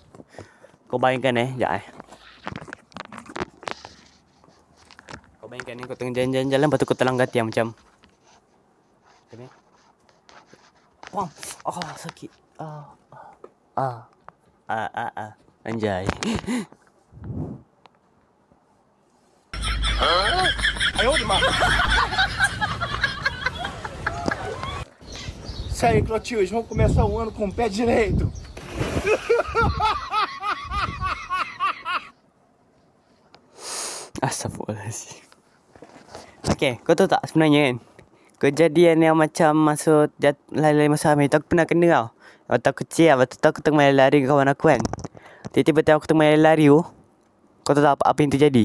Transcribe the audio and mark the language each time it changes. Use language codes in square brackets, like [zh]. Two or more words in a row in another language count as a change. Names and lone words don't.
[ms] Kau bayangkan sekejap Kau bayangkan ni kau tengah jalan-jalan lepas tu kau terlanggar tiang macam. Wah, sakit. Anjay. [id] Ayo di mana? [pt] Isso aí, Clotilde, vamos começar o ano com o pé direito. [ar] Astagfirullahaladzim. [ms] Okay, kau tahu tak sebenarnya kan, kejadian yang macam masuk lari-lari masa hamil tu aku pernah kena tau. Waktu aku kecil waktu tu aku tengah lari dengan kawan aku kan. Tiba-tiba aku tengah lari tu, kau tahu tak apa yang terjadi?